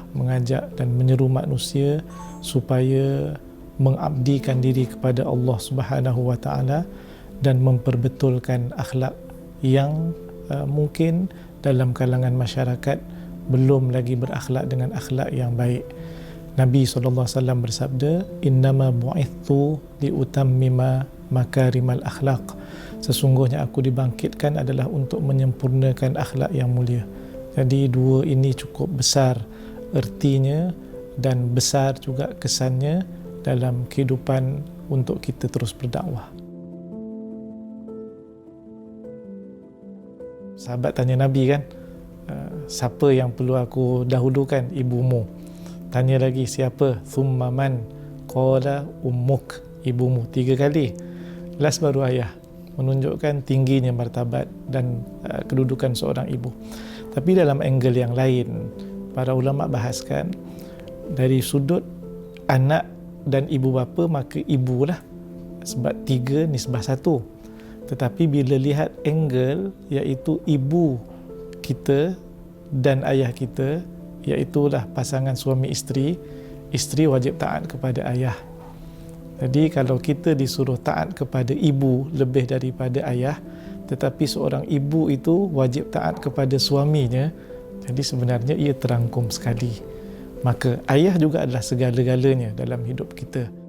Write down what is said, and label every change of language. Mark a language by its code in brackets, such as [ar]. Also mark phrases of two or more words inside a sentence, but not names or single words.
[ms] mengajak dan menyeru manusia supaya mengabdikan diri kepada Allah Subhanahu wa taala dan memperbetulkan akhlak yang mungkin dalam kalangan masyarakat belum lagi berakhlak dengan akhlak yang baik. Nabi SAW bersabda, [ar] "إنما بعثت لأتمم مكارم الأخلاق." [ms] Sesungguhnya aku dibangkitkan adalah untuk menyempurnakan akhlak yang mulia. Jadi dua ini cukup besar ertinya dan besar juga kesannya dalam kehidupan untuk kita terus berdakwah. Sahabat tanya Nabi kan, siapa yang perlu aku dahulukan? Ibumu. Tanya lagi, siapa? [ar] ثم من? قال أمك, [ms] ibumu. 3 kali. Last baru ayah, menunjukkan tingginya martabat dan kedudukan seorang ibu. Tapi dalam angle yang lain, para ulama bahaskan dari sudut anak dan ibu bapa, maka ibulah, sebab 3 nisbah 1. Tetapi bila lihat angle iaitu ibu kita dan ayah kita, iaitulah pasangan suami isteri, isteri wajib taat kepada ayah. Jadi kalau kita disuruh taat kepada ibu lebih daripada ayah, tetapi seorang ibu itu wajib taat kepada suaminya, jadi sebenarnya ia terangkum sekali. Maka ayah juga adalah segala-galanya dalam hidup kita.